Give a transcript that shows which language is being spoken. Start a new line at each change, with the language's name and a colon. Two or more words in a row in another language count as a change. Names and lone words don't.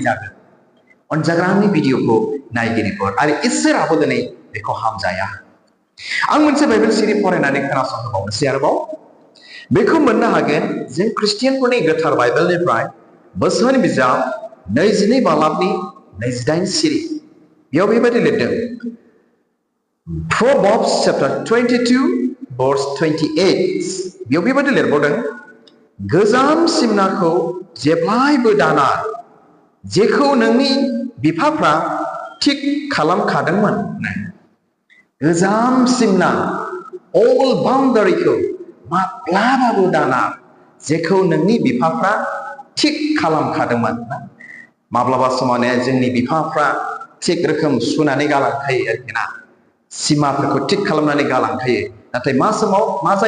Bodo: जागोन अनजाग्रानि भिडिअखौ नायगिरिफोर आरो इसोराबो दिनै बेखौ हामजाया आं मोनसे बाइबेल सिरि फरायनानै खोनासंहोबावनोसै आरोबाव बेखौ मोननो हागोन जों ख्रिस्टियानफोरनि गोथार बाइबेलनिफ्राय बोसोन बिजाब 22 बालाबनि 28 सिरि बेयाव बेबायदि लिरदों
English: Proverbs chapter 22 verse 28
Bodo: बेयाव बेबायदि लिरबावदों गोजाम सिमनाखौ जेब्लायबो दाना जेखौ नोंनि बिफाफ्रा थिक खालामखादोंमोन गोजाम सिमना
English: all boundary
Bodo: खौ माब्लाबाबो दानार जेखौ नोंनि बिफाफ्रा थिक खालामखादोंमोन माब्लाबा समावनो जोंनि बिफाफ्रा थिक रोखोम सुनानै गालांखायो आरोखि ना सिमाफोरखौ थिक खालामनानै गालांखायो नाथाय मा समाव मा जायो